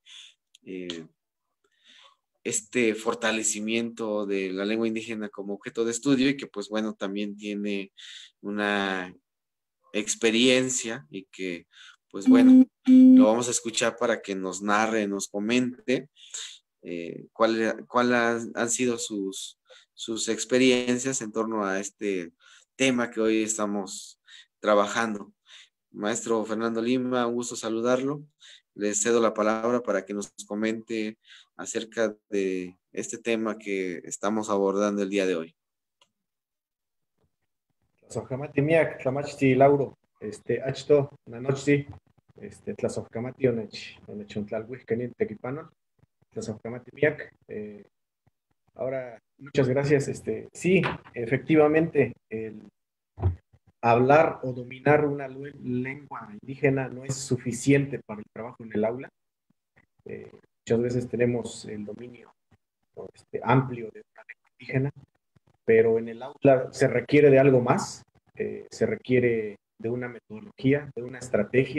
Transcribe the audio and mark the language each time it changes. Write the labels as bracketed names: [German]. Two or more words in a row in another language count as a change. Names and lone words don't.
[Spanish] este fortalecimiento de la lengua indígena como objeto de estudio y que pues bueno, también tiene una experiencia y que pues bueno, lo vamos a escuchar para que nos narre, nos comente cuáles han sido sus experiencias en torno a este tema que hoy estamos trabajando. Maestro Fernando Lima, un gusto saludarlo. Le cedo la palabra para que nos comente acerca de este tema que estamos abordando el día de hoy. [Nahuatl languages] Tlazojkamati Tlamachti Lauro, achto, nanochti, Tlazojkamati Onechontlal Tequipanon, Tlazojkamati Miak. [Spanish] Ahora, muchas gracias. Sí, efectivamente, el hablar o dominar una lengua indígena no es suficiente para el trabajo en el aula. Muchas veces tenemos el dominio amplio de una lengua indígena, pero en el aula se requiere de algo más, se requiere de una metodología, de una estrategia.